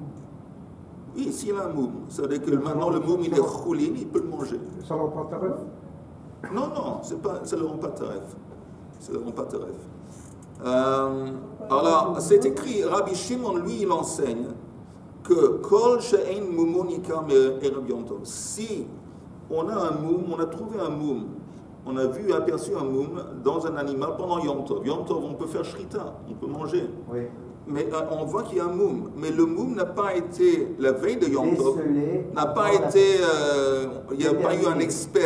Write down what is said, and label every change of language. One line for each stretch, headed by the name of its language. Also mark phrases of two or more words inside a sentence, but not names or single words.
French: Oui, s'il a un moum, ça veut dire que maintenant le moum il est choulin, il peut le manger. Ça ne rend pas taref? Non, ça ne le rend pas taref. Ça ne le rend pas taref. Alors, c'est écrit, Rabbi Shimon, lui, il enseigne que
Hebrew: כל שאין מומוניקה ערב יום טוב.
French: Si on a un moum, on a trouvé un moum, on a aperçu un moum dans un animal pendant Yom Tov. Yom Tov, on peut faire shrita, on peut manger. Oui. Mais on voit qu'il y a un moum. Mais le moum n'a pas été, la veille de Yom Tov, n'a pas été, il n'y a pas eu un expert.